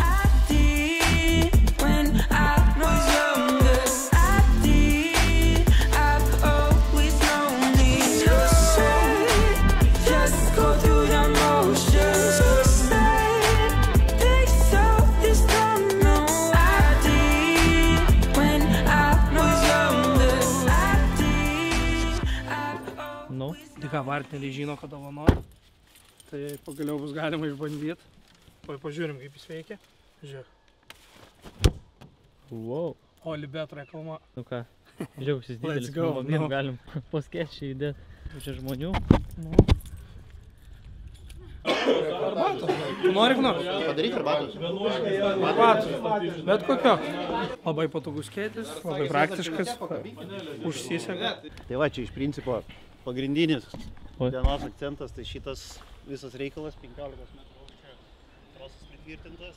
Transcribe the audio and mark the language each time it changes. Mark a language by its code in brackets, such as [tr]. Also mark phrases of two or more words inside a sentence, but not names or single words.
[lt] Tai ką, partneriai žino, ką dovanoti, tai pagaliau bus galima išbandyti. Pažiūrim, kaip jis veikia. Žiūrėk. Wow. Olibet reklama. Nu ką, žiūrėk, šis didelis. [en] Let's go. [lt] No. Galim po sketšį įdėti. Čia žmonių. No. Arbatos. Tu nori ką nors? Padaryti arbatos. Arbatos. Bet kokio. Labai patogus skėtis, labai praktiškas. Užsisega. Tai va, čia iš principo pagrindinis dienos akcentas, tai šitas visas reikalas 15 metrų aukščio trosas pritvirtintas.